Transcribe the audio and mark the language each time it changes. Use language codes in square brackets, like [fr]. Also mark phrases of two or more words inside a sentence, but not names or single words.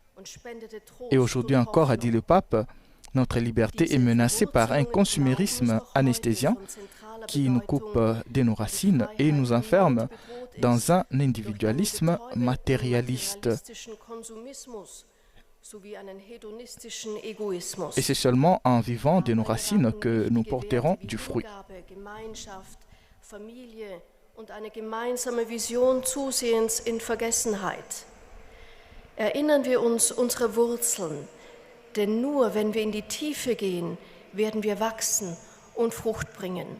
[fr] Et aujourd'hui encore, a dit le pape, notre liberté est menacée par un consumérisme anesthésiant qui nous coupe de nos racines et nous enferme dans un individualisme matérialiste. Et c'est seulement en vivant de nos racines que nous porterons du fruit. [de] Familie und eine gemeinsame Vision zusehends in Vergessenheit. Erinnern wir uns unsere Wurzeln, denn nur wenn wir in die Tiefe gehen, werden wir wachsen und Frucht bringen.